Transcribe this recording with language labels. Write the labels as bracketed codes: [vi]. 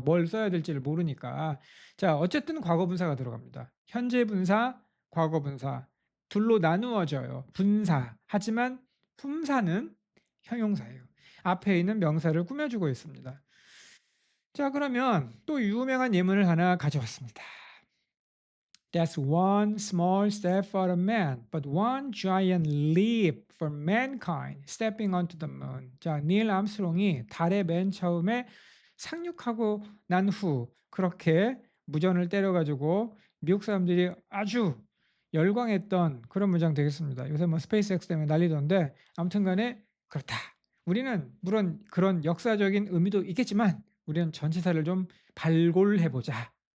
[ko] 뭘 써야 될지를 모르니까. 자, 어쨌든 과거분사가 들어갑니다. 현재 분사, 과거분사. 둘로 나누어져요. 분사. 하지만 품사는 형용사예요. 앞에 있는 명사를 꾸며주고 있습니다. 자, 그러면 또 유명한 예문을 하나 가져왔습니다. [en] That's one small step for a man, but one giant leap for mankind, stepping onto the moon. [ko] 자, 닐 암스트롱이 달에 맨 처음에 상륙하고 난 후 그렇게 무전을 때려가지고 미국 사람들이 아주 열광했던 그런 문장 되겠습니다. 요새 뭐 스페이스X 때문에 난리던데 아무튼간에 그렇다. 우리는 물론 그런 역사적인 의미도 있겠지만 우리는 전치사를 좀 발굴해보자.